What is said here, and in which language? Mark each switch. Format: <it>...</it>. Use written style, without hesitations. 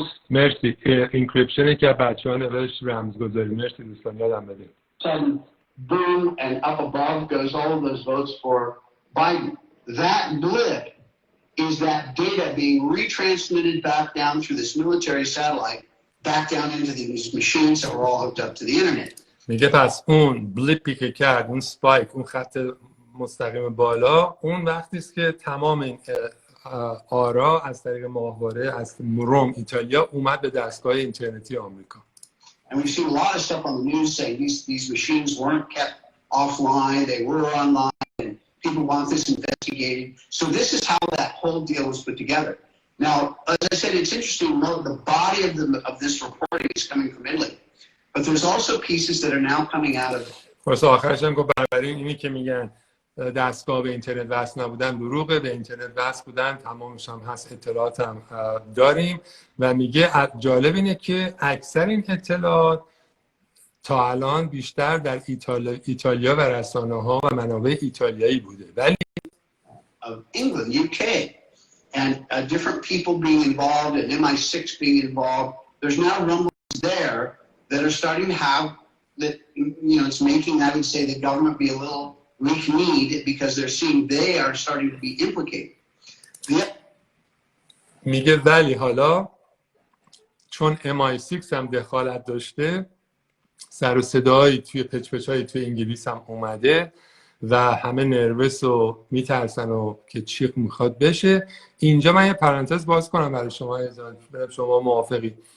<fa>مرسی. اینکریپشنی که بچه‌ها نوشت رمزگذاری. مرسی دوستان، یادم بدید.</fa> <en>Boom, and up above goes all of those votes for Biden. That blip is that data being retransmitted back down through this military satellite, back down into these machines that were all hooked up to the internet.</en> <fa>میگه پس اون بلیپی که کرد، اون سپایک، اون خط مستقیم بالا، اون وقتی است که تمام این آرا از طریق ماهواره از روم ایتالیا اومد به دستگاه اینترنتی آمریکا.</fa> <en>And we've seen a lot of stuff on the news saying these machines weren't kept offline, they were online, and people want this investigated. So this is how that whole deal was put together. Now, as I said, it's interesting to note the body of this reporting is coming from Italy, but there's also pieces that are now coming out of.</en> <fa>واسه آخرش هم گفت بنابراین اینی که میگن دستگاه به اینترنت وصل نبودن دروغه، به اینترنت وصل بودن تمامش هم هست، اطلاعات هم داریم. و میگه جالب اینه که اکثر این اطلاعات تا الان بیشتر در ایتالیا و رسانه‌ها و منابع ایتالیایی بوده، ولی</fa> <en>England, UK, and different people being involved and MI6 being involved. There's now rumblings there that are starting to have that, you know, it's making, I would say, the government be a little weak-kneed because they're seeing they are starting to be implicated.</en> <fa>میگه ولی حالا چون MI6 هم دخالت داشته، سر و صدایی توی پچ‌پچ‌های توی انگلیس هم اومده و همه نروس و میترسن و که چی میخواد بشه. اینجا من یه پرانتز باز کنم برای شما موافقی.</fa>